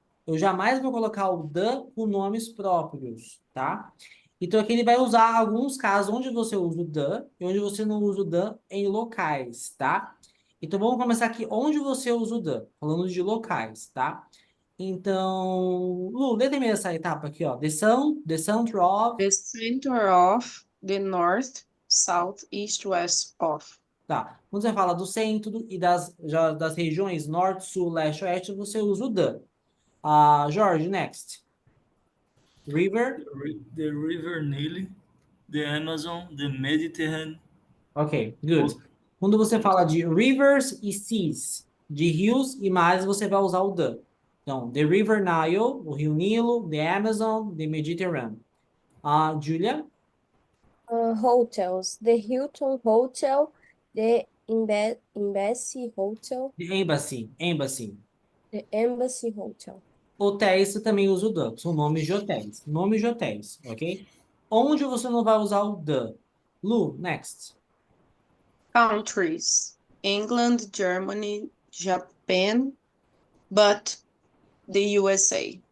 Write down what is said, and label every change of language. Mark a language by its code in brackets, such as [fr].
[pt] Eu jamais vou colocar o the com nomes próprios, tá? Então aqui ele vai usar alguns casos onde você usa o the e onde você não usa o the em locais, tá? Então vamos começar aqui onde você usa o the, falando de locais, tá? Então, Lu, lê também essa etapa aqui, ó. [en] The center of... The center of, the north, south, east, west of. [pt] Tá. Quando você fala do centro e das regiões norte, sul, leste, oeste, você usa o the. [en] Jorge, next. River. The River Nile, the Amazon, the Mediterranean. Ok, good. [pt] Quando você fala de rivers e seas, de rios e mares, você vai usar o the. Então, the River Nile, o Rio Nilo, the Amazon, the Mediterranean. Julia? [en] Hotels, the Hilton Hotel, the Embassy Hotel, The Embassy. the Embassy Hotel. [pt] Hotéis, você também usa o the. São nomes de hotéis. Nomes de hotéis, ok? Onde você não vai usar o the? [en] Lu, next. Countries, England, Germany, Japan, but the USA.